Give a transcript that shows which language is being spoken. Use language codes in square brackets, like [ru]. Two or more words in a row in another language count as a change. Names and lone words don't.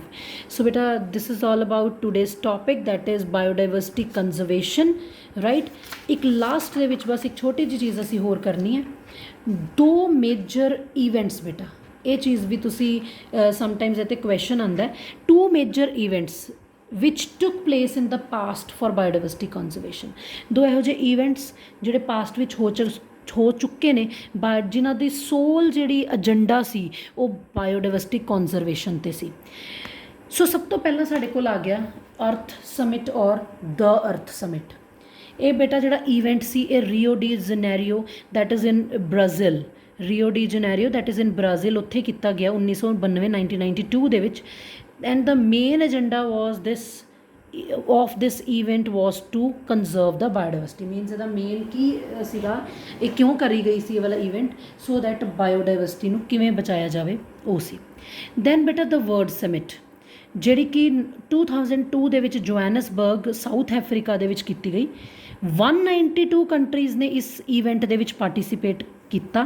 [en] so ਬੇਟਾ this is all about today's topic that is biodiversity conservation, right। [pa] ਇੱਕ ਲਾਸਟ ਦੇ ਵਿੱਚ ਬਸ ਇੱਕ ਛੋਟੀ ਜਿਹੀ ਚੀਜ਼ ਅਸੀਂ ਹੋਰ ਕਰਨੀ ਹੈ। [en] 2 major events [pa] ਬੇਟਾ, ਇਹ ਚੀਜ਼ ਵੀ ਤੁਸੀਂ ਸਮਟਾਈਮਸ ਇੱਥੇ ਕੁਐਸਚਨ ਆਉਂਦਾ, [en] 2 major events which took place in the past for biodiversity conservation। [pa] 2 ਇਹੋ ਜਿਹੇ ਈਵੈਂਟਸ ਜਿਹੜੇ ਪਾਸਟ ਵਿੱਚ ਹੋ ਚੁੱਕੇ ਨੇ, ਬਟ ਜਿਨ੍ਹਾਂ ਦੀ ਸੋਲ ਜਿਹੜੀ ਏਜੰਡਾ ਸੀ ਉਹ [en] biodiversity conservation [pa] 'ਤੇ ਸੀ। ਸੋ ਸਭ ਤੋਂ ਪਹਿਲਾਂ ਸਾਡੇ ਕੋਲ ਆ ਗਿਆ ਅਰਥ ਸਮਿਟ ਔਰ ਦ ਅਰਥ ਸਮਿਟ। ਇਹ ਬੇਟਾ ਜਿਹੜਾ ਈਵੈਂਟ ਸੀ ਇਹ ਰੀਓ ਡੀ ਜਨੇਰੀਓ [en] that is in Brazil, [pa] ਰੀਓ ਡੀ ਜਨੇਰੀਓ [en] that is in Brazil, [pa] ਉੱਥੇ ਕੀਤਾ ਗਿਆ 1992 1992 ਦੇ ਵਿੱਚ। [en] And the main agenda was this event was to conserve the biodiversity। [pa] means ਇਹਦਾ ਮੇਨ ਕੀ ਸੀਗਾ, ਇਹ ਕਿਉਂ ਕਰੀ ਗਈ ਸੀ ਇਹ ਵਾਲਾ ਇਵੈਂਟ, [en] so that [pa] ਬਾਇਓਡਾਇਵਰਸਿਟੀ ਨੂੰ ਕਿਵੇਂ ਬਚਾਇਆ ਜਾਵੇ, ਉਹ ਸੀ। ਦੈਨ ਬੇਟਾ ਦ ਵਰਲਡ ਸਮਿਟ ਜਿਹੜੀ ਕਿ 2002 ਦੇ ਵਿੱਚ ਜੋਹਾਨਸਬਰਗ ਸਾਊਥ ਅਫਰੀਕਾ ਦੇ ਵਿੱਚ ਕੀਤੀ ਗਈ। 192 ਕੰਟਰੀਜ਼ ਨੇ ਇਸ ਇਵੈਂਟ ਦੇ ਵਿੱਚ ਪਾਰਟੀਸਿਪੇਟ ਕੀਤਾ।